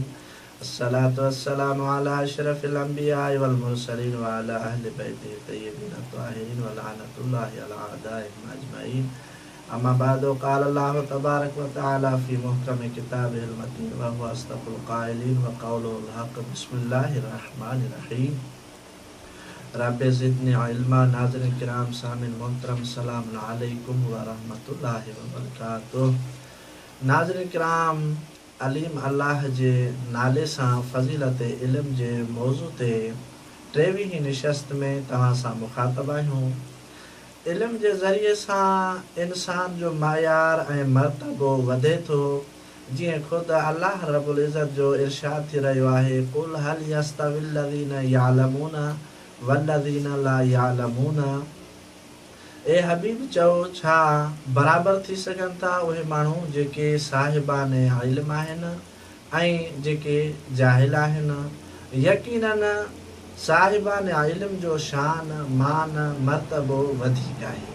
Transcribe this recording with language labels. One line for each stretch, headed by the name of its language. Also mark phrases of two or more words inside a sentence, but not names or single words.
Arabic: الصلاة والسلام على اشرف الانبياء والمرسلين وعلى اهل بيته الطيبين الطاهرين ولعنة الله على اعدائهم اجمعين. اما بعد، قال الله تبارك وتعالى في محكم كتابه المتين وهو اصدق القائلين وقوله الحق. بسم الله الرحمن الرحيم. رب زدني علما.
Sindhi: ناظرین کرام سامعین محترم، السلام علیکم ورحمۃ اللہ وبرکاتہ. ناظرین کرام، علیم اللہ جے نالے سان فضیلت علم جے موضوع تے 23 نشست میں تواں سان مخاطب آहियूं. علم جے ذریعے سان انسان جو معیار ऐं مرتبو वधे थो. जीअं ख़ुदि अल्लाह रब्बुल इज़्ज़त जो इरशाद थी रहियो आहे,
Arabic: قل هل يستوي الذين يعلمون والذين لا يعلمون.
Sindhi: ए हबीब चओ, छा बराबरि थी सघनि था उहे माण्हू जेके साहिबान इल्म आहिनि ऐं जेके जाहिल आहिनि? यकीनन साहिबान इल्म जो शान, मान, मर्तबो वधीक आहे.